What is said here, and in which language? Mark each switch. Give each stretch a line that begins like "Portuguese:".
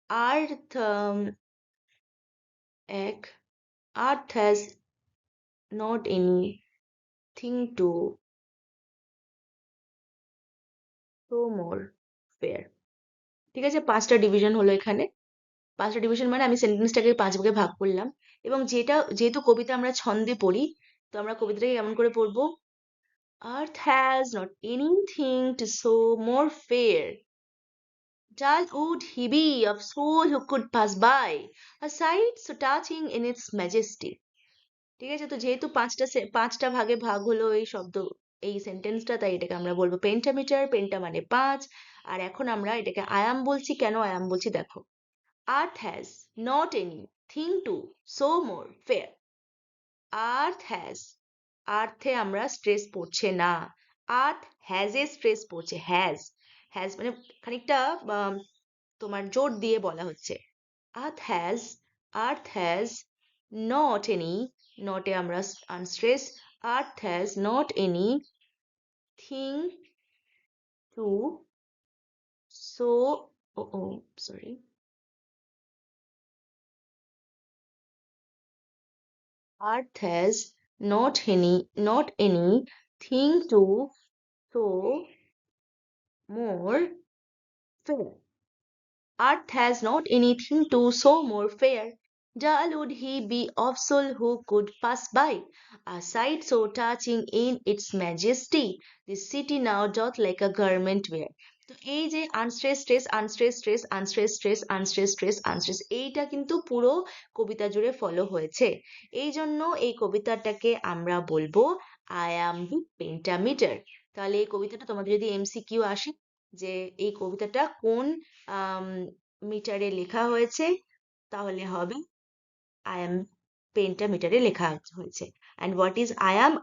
English: Earth, এক, earth has not anything to show more fair.
Bangla: ঠিক আছে? 5টা ডিভিশন হলো এখানে। 5টা ডিভিশন মানে আমি সেন্টেন্সটাকে 5 ভাগে ভাগ করলাম। এবং যেহেতু কবিতা আমরা ছন্দে পড়ি, তো আমরা কবিতাটাকে কেমন করে পড়বো?
English: Earth has not anything to show more fair. Dull would he be of soul who could pass by, a sight so touching in its majesty.
Bangla: ঠিক আছে? তো যেহেতু 5টা ভাগে ভাগ হলো এই শব্দ, এই সেন্টেন্সটা, তাই এটাকে আমরা বলবো পেন্টামিটার। পেন্টা মানে 5। আর এখন আমরা এটাকে আয়াম বলছি। কেন আয়াম বলছি দেখো।
English: Earth has not anything to show more fair. Earth has,
Bangla: আর্থে আমরা স্ট্রেস পড়ছে না। আর্থ হ্যাজ এ স্ট্রেস পড়ছে। হ্যাজ, হ্যাজ মানে খানিকটা তোমার জোর দিয়ে বলা হচ্ছে।
English: earth has, earth has not any,
Bangla: নটে আমরা unstress.
English: Earth has not any thing to show, oh oh sorry, earth has not any thing to show more fair. Earth has not anything to show more fair. Dull would he be of soul who could pass by, a sight so touching in its majesty, this city now doth like a garment wear.
Bangla: তো এই যে unstress stress unstress stress unstress stress unstress stress unstress, এইটা কিন্তু পুরো কবিতা জুড়ে follow হয়েছে। এই জন্য এই কবিতাটাকে আমরা বলবো আয়াম্বিক পেন্টামিটার। তাহলে এই কবিতাটা তোমাদের যদি এমসিকিউ আসে যে এই কবিতাটা কোন মিটারে লেখা হয়েছে, তাহলে হবে আয়াম পেন্টামিটারে লেখা হয়েছে।
English: And what is iamb?